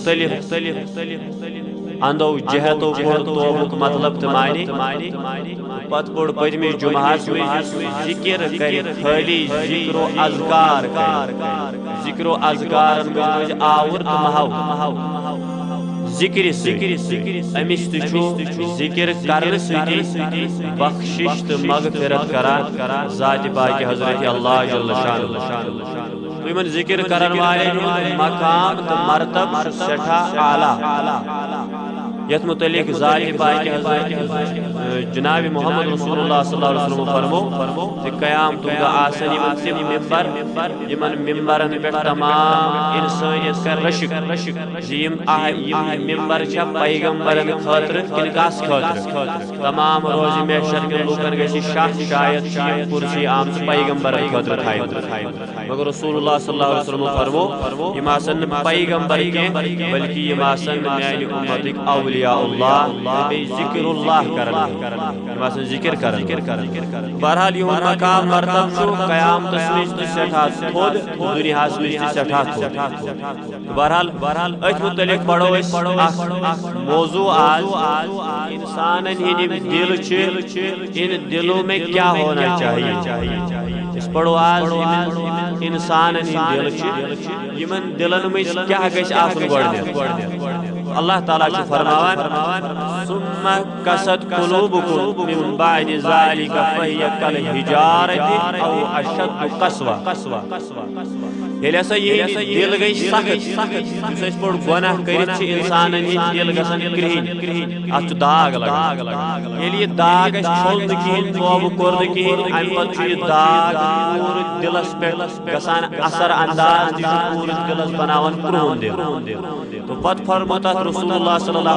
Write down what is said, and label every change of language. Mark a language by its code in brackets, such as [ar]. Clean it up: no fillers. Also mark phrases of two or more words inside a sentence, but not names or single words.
[ks] مختلف اندو جہتو پوٚر توبُک مطلب تہٕ معنی پتہٕ پوٚر پٔتمِس جمعہس منٛز ذکر کرِ خٲلی ذکر و اذکار ذکر و اذکارن منٛز آوُر تہٕ مہو ذکر امس تہ ذکر کرنے سۭتی بخشش تہٕ مغفرت کران ذات پاک حضرت اللہ جل شانہ یمن ذکر کرن والین مقام تہٕ مرتب سٹھا اعلی یت متعلق ذات پاک حضرت جناب محمد رسول اللہ صلی اللہ علیہ وسلم فرمو کہ قیامت دۄہ آسن یمن تم ممبر یمن ممبرن پہ تمام انسانیت کر رشک یم ممبر چھا پیغمبرن خاطر کن کس خاطر تمام روز محشر کے لوکن گژھِ شاید یم کرسی آمژ پیغمبرن خاطر تھاوِتھ مگر رسول اللہ [ar] صلی اللہ علیہ وسلم [ks] فرمو یم آسن پیغمبر کینٛہہ بلکہ یم آسن میانہ امتک اولیاء اللہ ذکر اللہ کرن ذکر کرن بہرحال یہ مقام مرتب چھو قیامتس منٛز تہ سٹھا تھوٚد دنیاہس منٛز تہ سٹھا تھوٚد بہرحال اتھ متعلق پڑھو اکھ موضوع آج انسانن ہند دل چھ [ur] ان دلوں میں کیا ہونا چاہیے [ks] اس پڑھو آج انسانن ہند دل چھ یمن دلن منٛز کیا گژھِ آسُن گۄڈنیٚتھ اللہ تعالیٰ چھُ فرماوان [ar] ثم قست قلوبكم من بعد ذلك فهي كالحجارة او اشد قسوة [ks] ییٚلہِ ہسا یہِ دل گٔے سخت یُس أسۍ پوٚر گۄناہ کٔرِتھ چھِ انسانن ہٕنٛدۍ دل گژھان کرٛہِنۍ اتھ چھُ داغ لگان ییٚلہِ یہِ داغ اسہِ چھوٚل نہٕ کِہیٖنۍ توبہٕ کوٚر نہٕ کِہیٖنۍ امہِ پتہٕ چھُ یہِ داغ پوٗرٕ دلس پٮ۪ٹھ گژھان اثر انداز تہِ چھُ پوٗرٕ دلس بناوان کرٛہُن دل تو پتہٕ فرمو تتھ رسول اللہ صلی اللہ